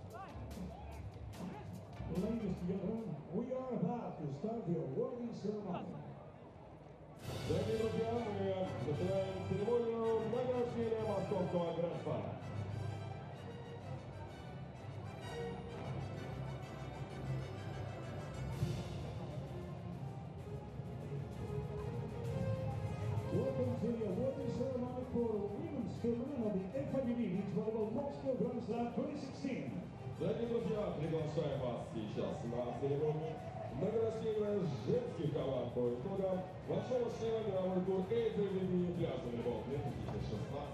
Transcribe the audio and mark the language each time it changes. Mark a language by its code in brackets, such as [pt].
[en] Ladies and gentlemen, we are about to start the awarding ceremony. [ru] Дорогие друзья, мы начинаем церемонию награждения московского гранд-слама. [en] Welcome to the awarding ceremony for women's tournament of the FIVB Beach Volleyball Moscow Grand Slam 2016. [ru] Дорогие друзья, приглашаем вас сейчас на церемонию награждения женских команд по итогам большого члена мировой тур FIVB пляжный волейбол 2016.